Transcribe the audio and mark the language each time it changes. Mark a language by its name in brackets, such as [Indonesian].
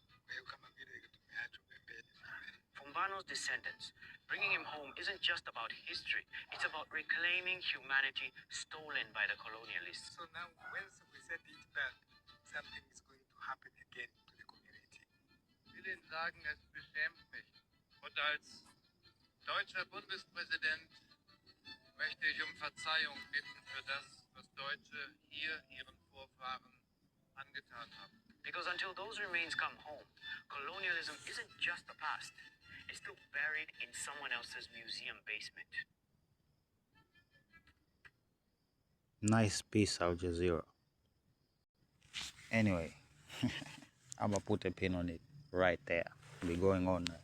[Swahili] Kwa hiyo kama vile tumeachwa pembeni. [English] For Mbano's descendants, bringing him home isn't just about history, it's about reclaiming humanity stolen by the colonialists. So now, once we send it back, something is going to happen again to the community. [German] Ich will Ihnen sagen, es beschämt mich. Und als deutscher Bundespräsident möchte ich um Verzeihung bitten für das, was Deutsche hier ihren Vorfahren angetan haben. [English] Because until those remains come home, colonialism isn't just the past. It's still buried in someone else's museum basement. Nice piece, Al Jazeera. Anyway, I'm gonna put a pin on it right there. Be going on.